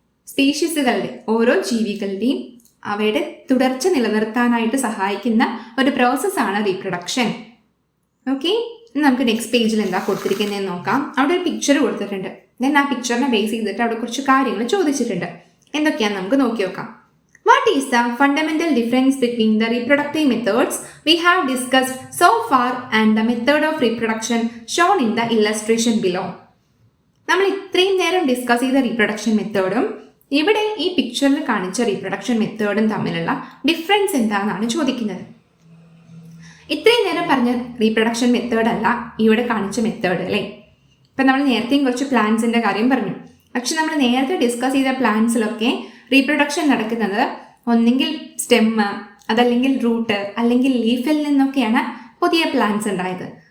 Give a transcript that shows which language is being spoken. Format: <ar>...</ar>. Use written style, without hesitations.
<ml>സ്പീഷീസുകളുടെ ഓരോ ജീവികളുടെയും അവയുടെ തുടർച്ച നിലനിർത്താനായിട്ട് സഹായിക്കുന്ന ഒരു പ്രോസസ്സാണ് റീപ്രൊഡക്ഷൻ. ഓക്കെ, നമുക്ക് നെക്സ്റ്റ് പേജിൽ എന്താ കൊടുത്തിരിക്കുന്നതെന്ന് നോക്കാം. അവിടെ ഒരു പിക്ചർ കൊടുത്തിട്ടുണ്ട്. ദെൻ ആ പിക്ചറിനെ ബേസ് ചെയ്തിട്ട് അവിടെ കുറച്ച് കാര്യങ്ങൾ ചോദിച്ചിട്ടുണ്ട്. എന്തൊക്കെയാണെന്ന് നമുക്ക് നോക്കി നോക്കാം.</ml> <en>What is the fundamental difference between the reproductive methods we have discussed so far and the method of reproduction shown in the illustration below?</en> <ml>നമ്മൾ ഇത്രയും നേരം ഡിസ്കസ് ചെയ്ത റീപ്രൊഡക്ഷൻ മെത്തേഡും ഇവിടെ ഈ പിക്ചറിൽ കാണിച്ച റീപ്രൊഡക്ഷൻ മെത്തേഡും തമ്മിലുള്ള ഡിഫറൻസ് എന്താണെന്നാണ് ചോദിക്കുന്നത്. ഇത്രയും നേരം പറഞ്ഞ റീപ്രൊഡക്ഷൻ മെത്തേഡ് അല്ല ഇവിടെ കാണിച്ച മെത്തേഡ് അല്ലേ. ഇപ്പം നമ്മൾ നേരത്തെയും കുറച്ച് പ്ലാന്റ്സിൻ്റെ കാര്യം പറഞ്ഞു. പക്ഷെ നമ്മൾ നേരത്തെ ഡിസ്കസ് ചെയ്ത പ്ലാന്റ്സിലൊക്കെ റീപ്രൊഡക്ഷൻ നടക്കുന്നത് ഒന്നെങ്കിൽ സ്റ്റെമ്മ്, അതല്ലെങ്കിൽ റൂട്ട്, അല്ലെങ്കിൽ ലീഫിൽ നിന്നൊക്കെയാണ് പുതിയ പ്ലാന്റ്സ് ഉണ്ടായത്.</ml>